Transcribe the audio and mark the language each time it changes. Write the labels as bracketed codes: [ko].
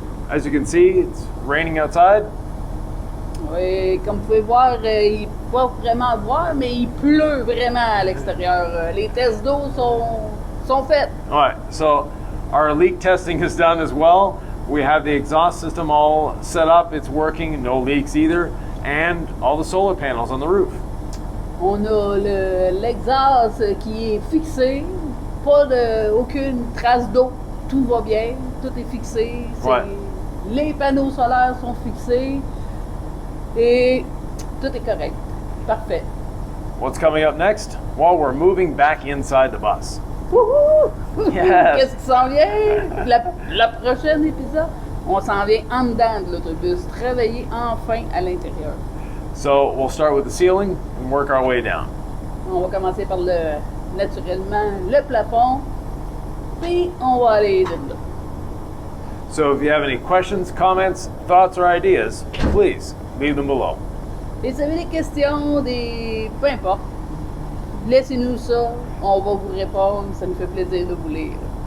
[en] As you can see, it's raining outside. [fr] Oui, comme vous pouvez voir, il ne peut pas vraiment voir, mais il pleut vraiment à l'extérieur. Les tests d'eau sont faits. [en] Alright, so our leak testing is done as well. We have the exhaust system all set up, it's working, no leaks either, and all the solar panels on the roof. [fr] On a l'exhaust qui est fixé, aucune trace d'eau, tout va bien, tout est fixé. Ouais. Les panneaux solaires sont fixés et tout est correct. Parfait. [en] What's coming up next? Well, we're moving back inside the bus. Wouhou! Yes. [fr] Qu'est-ce qui s'en vient? La prochaine épisode, on s'en vient en dedans de l'autobus, travailler enfin à l'intérieur. [en] So we'll start with the ceiling and work our way down. [fr] On va commencer par naturellement le plafond, puis on va aller de là. [en] So if you have any questions, comments, thoughts, or ideas, please leave them below. [fr] Et si vous avez des questions, peu importe, laissez-nous ça, on va vous répondre, ça nous fait plaisir de vous lire.